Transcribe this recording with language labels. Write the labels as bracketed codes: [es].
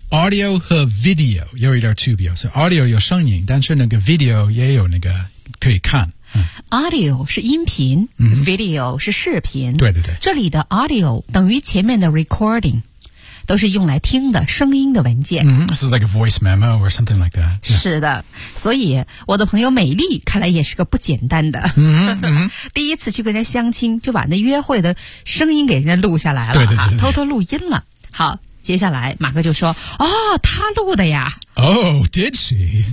[zh] Audio 和 video 有一点区别，所以 audio 有声音，但是那个 video 也有那个可以看。 Audio 是音频、video 是视频。对对对。这里的 audio 等于前面的 recording。都是用来听的声音的文件。 [en] This is like a voice memo or something like that.、 [zh] 是的，所以我的朋友美丽看来也是个不简单的。第一次去跟人家相亲，就把那约会的声音给人家录下来了，对对对对对，偷偷录音了。好，接下来马克就说哦他录的呀 [en] Oh, did she?